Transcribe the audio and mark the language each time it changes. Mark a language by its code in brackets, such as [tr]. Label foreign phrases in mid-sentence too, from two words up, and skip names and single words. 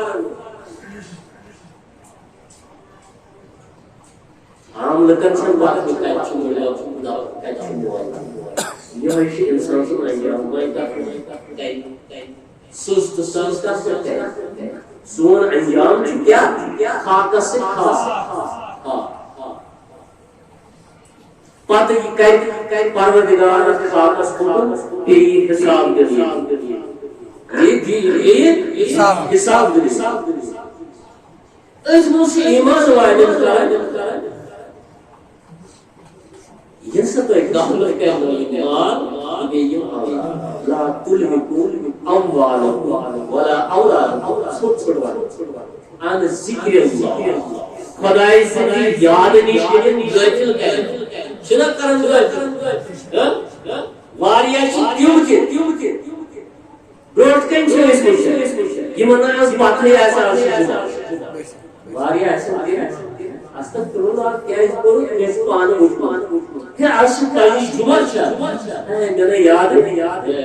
[ks] عام لُکن چھنہٕ وقت کتہِ چھُ مُلیا کتہِ چھُ مول یِہوے چھُ انسان سُنٛد انجام وۄنۍ کتھ سٕژ تہٕ سٕژ کتھ پٮ۪ٹھ کرِ سون انجام چھُ کیٛاہ خاکس سۭتۍ خاص پتہٕ یہِ کرِ پروردگار اتھ خاکس کُن بیٚیہِ حساب دِنہٕ حساب دِنہٕ أسۍ منٛز چھِ ایمان والٮ۪ن کران ییٚمہِ ساتہٕ تۄہہِ غفلت کرنو یہِ مال بیٚیہِ یِم [ar] اولاد لا تُلہکم اموالکم ولا اولادکم [ks] ژھوٚٹ ونان [ar] عن ذکر اللہ [ks] خۄداے سٕنٛدِ یاد نِش ییٚلہِ غٲفِل کرِ چھِنا کران غٲفِل واریاہ چھِ تِم تہِ برونٛٹھ کن چھِ أسۍ وٕچھان یِمن ٲس پتہٕے آسان واریاہ [ar] استغفر اللہ [ks] کیٛازِ کوٚرُکھ مےٚ چھُ پانہٕ وٕچھمُت ہے آز چھِ پنٕنۍ جُمعہ چھا مےٚ نَے یاد